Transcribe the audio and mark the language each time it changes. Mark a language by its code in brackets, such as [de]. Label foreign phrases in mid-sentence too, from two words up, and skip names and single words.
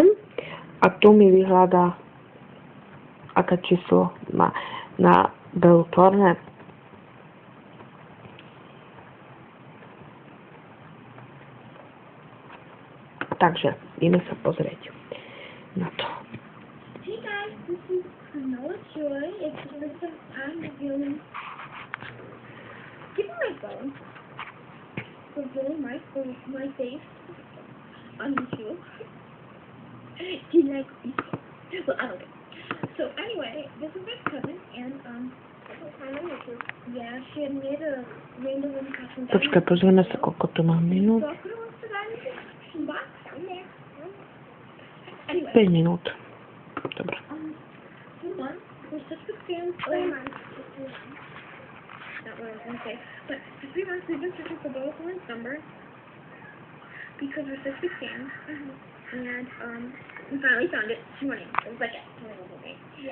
[sk] A tu mi vyhľadá, aké číslo má na Bellu Thorne. Takže ideme sa pozrieť na to. [en] Hey guys, this is Noah Joy. It's Elizabeth. I'm reviewing. Give me my phone. Reviewing my face on YouTube. Do you like me? Well, I don't know. So anyway, this is my cousin, and yeah, she had made a random costume. [sk] Počkaj, pozrieme sa, koľko tu mám minút. [en] So I put a link to that in the description box down there. Anyway. [sk] 5 minút. Dobre. [en] We're such big fans. 3 months. Not what I was gonna say, but for 3 months we've been searching for Bella Thorne's number because we're such big fans. And we finally found it this morning. It was like at 20 yeah.